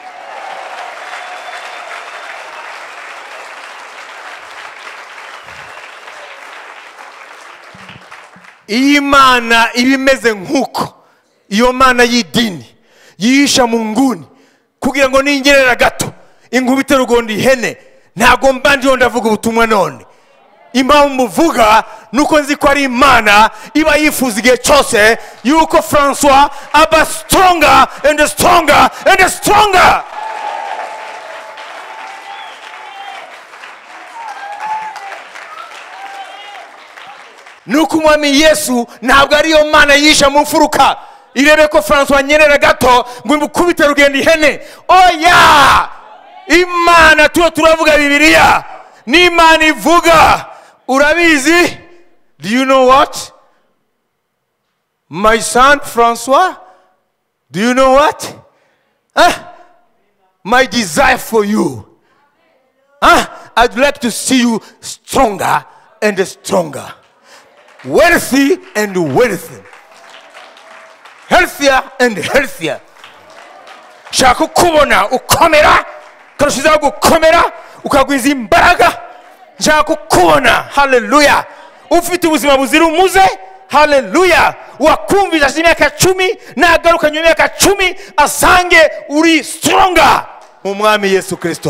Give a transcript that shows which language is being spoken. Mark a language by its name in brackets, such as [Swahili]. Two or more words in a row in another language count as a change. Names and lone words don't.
[Kinyarwanda] Iyi Mana ibimeze nk'uko iyo Mana y'idini yihisha mu nguni kugira ngo ningerera gato inkubite rugondi hene, ntago mbanje ndavuga ubutumwa none. Impamvu muvuga nuko nzi ko ari Imana iba yifuza igihe cyose yuko François aba [English] stronger and stronger and stronger. [Kinyarwanda] Nuko Umwami Yesu ntabwo ari yo Mana yisha mu mfuruka irebe ko François nyerera gato ngo imukubite rugenda ihene. Oya, Imana turavuga Bibiliya ni Imana ivuga. Urabizi? [English] Do you know what? My son François, do you know what? My desire for you. I'd like to see you stronger and stronger. Wealthy and wealthy. Healthier and healthier. [Kinyarwanda] Shaka kubona ukomera, karushiza gukomera, ukagwiza imbaraga. Shaka kubona, haleluya, ufite ubuzima buzira umuze, haleluya. Wakumvisha imyaka 10 nagaruka nyuma y'imyaka 10 asange uri stronger mu Mwami Yesu Kristo.